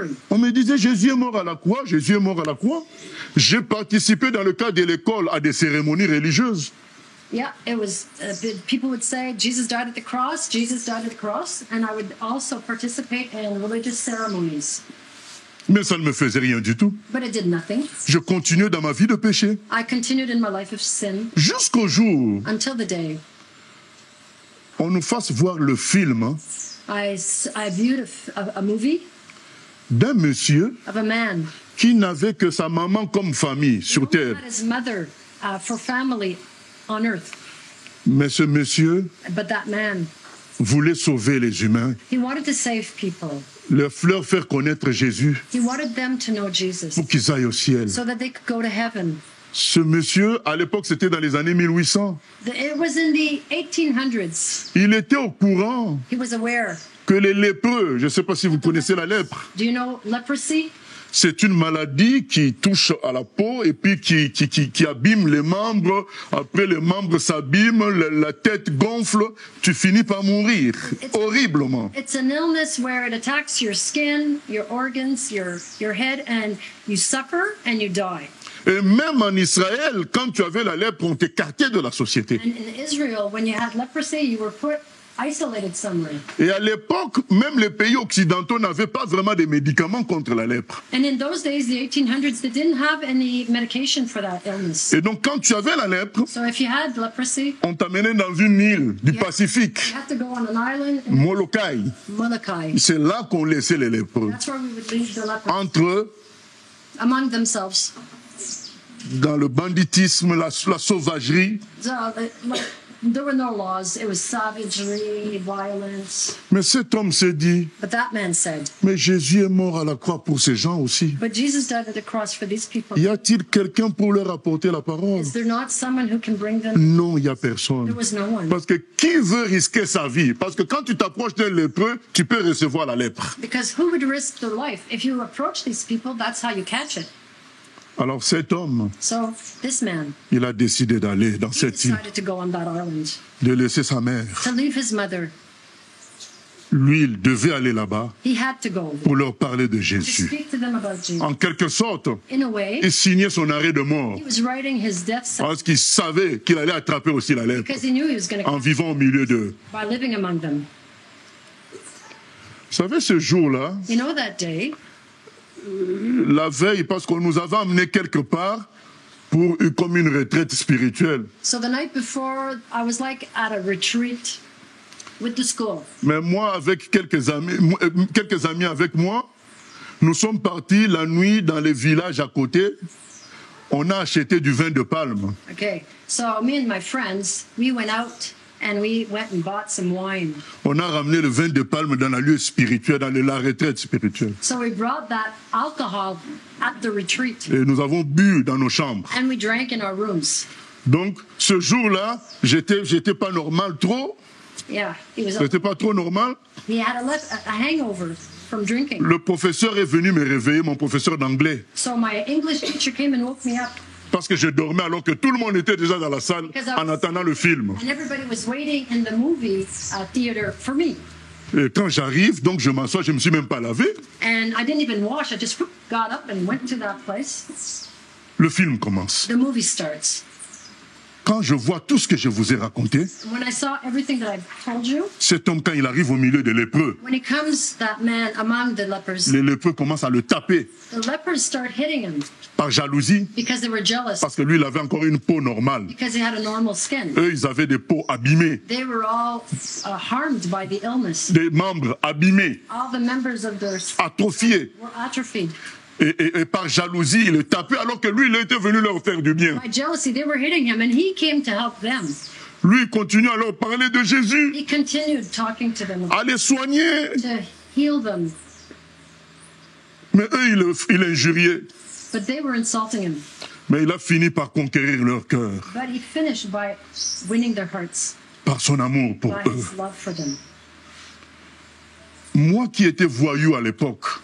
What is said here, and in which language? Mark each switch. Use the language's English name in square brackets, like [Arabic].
[French] On me disait Jésus est mort à la croix, Jésus est mort à la croix. J'ai participé dans le cadre de l'école à des cérémonies religieuses. [English] Yeah, it was. People would say Jesus died at the cross. Jesus died at the cross, and I would also participate in religious ceremonies. [French] Mais ça ne me faisait rien du tout. [English] But it did nothing. [French] Je continuais dans ma vie de péché. [English] I continued in my life of sin [French] Jusqu'au jour [English] until the day [French] où on nous fasse voir le film [English] I viewed a movie [French] d'un monsieur [English] of a man [French] qui n'avait que sa maman comme famille sur [English] who [French] terre. [English] had his mother for family on earth. [French] Mais ce monsieur [English] But that man, [French] voulait sauver les humains, [English] he wanted to save people. [French] leur faire connaître Jésus [English] He wanted them to know Jesus [French] pour qu'ils aillent au ciel. [English] so that they could go to heaven. [French] Ce monsieur, à l'époque, c'était dans les années 1800. [English] It was in the 1800s. [French] Il était au courant [English] He was aware. [French] que les lépreux, je ne sais pas si vous connaissez la lèpre, [English] Do you know leprosy? [French] c'est une maladie qui touche à la peau et puis qui abîme les membres. Après, les membres s'abîment, la tête gonfle, tu finis par mourir horriblement. [English] It's an illness where it attacks your skin, your organs, your head, and you suffer and you die. [French] Et même en Israël, quand tu avais la lèpre, on t'écartait de la société. [English] And in Israel, when you had leprosy, you were isolated somewhere. [French] Et à l'époque, même les pays occidentaux n'avaient pas vraiment de médicaments contre la lèpre. [English] And in those days, the 1800s, they didn't have any medication for that illness. [French] Et donc, quand tu avais la lèpre, [English] So if you had leprosy, [French] on t'amenait dans une île du Pacifique, [English] you had to go on an island in [French] Molokai. [English] Molokai. [French] C'est là qu'on laissait les lépreux. [English] That's where we would leave the lepers [French] Entre eux, [English] among themselves. [French] dans le banditisme, la sauvagerie. [English] So, there were no laws. It was savagery, violence. [French] Mais cet homme s'est dit, [English] But that man said, [French] mais Jésus est mort à la croix pour ces gens aussi. [English] but Jesus died at the cross for these people. [French] Y a-t-il quelqu'un pour leur apporter la parole? [English] Is there not someone who can bring them? [French] Non, il n'y a personne. [English] There was no one. [French] Parce que qui veut risquer sa vie? Parce que quand tu t'approches d'un lépreux, tu peux recevoir la lèpre. [English] Because who would risk their life? If you approach these people, that's how you catch it. [French] Alors cet homme, [English] So this man, [French] il a décidé d'aller dans [English] he [French] cette île, [English] decided to go on that island, [French] de laisser sa mère. [English] to leave his mother. [French] Lui, il devait aller là-bas [English] He had to go [French] pour leur parler de [English] to [French] Jésus. [English] speak to them about Jesus. [French] En quelque sorte, [English] In a way, [French] il signait son arrêt de mort [English] he was writing his death sentence [French] parce qu'il savait qu'il allait attraper aussi la lèpre [English] because he knew he was going to [French] en vivant au milieu d'eux. [English] by living among them. [French] Vous savez, ce jour-là, [English] You know that day, [French] la veille, parce qu'on nous avait amenés quelque part pour comme une retraite spirituelle. [English] so the night before, I was like at a retreat with the school. [French] Mais moi, avec quelques amis avec moi, nous sommes partis la nuit dans les villages à côté. On a acheté du vin de palme. [English] Okay, so me and my friends, we went out and we went and bought some wine. [French] On a ramené le vin de palme dans la lieu spirituel, dans la retraite spirituelle. [English] So we brought that alcohol at the retreat [French] Et nous avons bu dans nos chambres. [English] and we drank in our rooms. [French] Donc, ce jour-là, j'étais pas normal trop. [English] Yeah, [French] J'étais pas trop normal. [English] he had a hangover from drinking. [French] Le professeur est venu me réveiller, mon professeur d'anglais. [English] So my English teacher came and woke me up. [French] Parce que je dormais alors que tout le monde était déjà dans la salle en attendant le film. [English] And everybody was waiting in the movie theater for me. [French] Et quand j'arrive, donc je m'assois, je ne me suis même pas lavé. [English] And I didn't even wash. I just got up and went to that place. [French] Le film commence. [English] The movie starts. [French] Quand je vois tout ce que je vous ai raconté, [English] When I saw everything that I've told you, [French] cet homme, quand il arrive au milieu des lépreux, [English] when he comes, that man among the lepers, [French] les lépreux commencent à le taper [English] the lepers start hitting him [French] par jalousie, [English] because they were jealous, [French] parce que lui, il avait encore une peau normale. [English] because he had a normal skin. [French] Eux, ils avaient des peaux abîmées, [English] They were all harmed by the illness. [French] des membres abîmés, [English] All the members of their [French] atrophiés. [English] were atrophied. [French] Et par jalousie, il le tapait alors que lui, il était venu leur faire du bien. [English] By jealousy, they were hitting him, and he came to help them. [French] Lui, il continue à leur parler de Jésus, [English] He continued talking to them [French] à les soigner. [English] to heal them, [French] Mais eux, il injuriait. [English] but they were insulting him. [French] Mais il a fini par conquérir leur cœur, [English] But he finished by winning their hearts [French] par son amour pour [English] by [French] eux. [English] his love for them. [French] Moi qui étais voyou à l'époque,